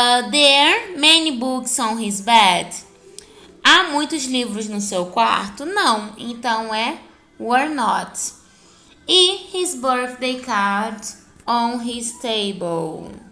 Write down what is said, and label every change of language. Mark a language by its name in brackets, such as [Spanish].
[English] There many books on his bed. [Portuguese] Há muitos livros no seu quarto? Não. Então é were not. [English] E his birthday card on his table.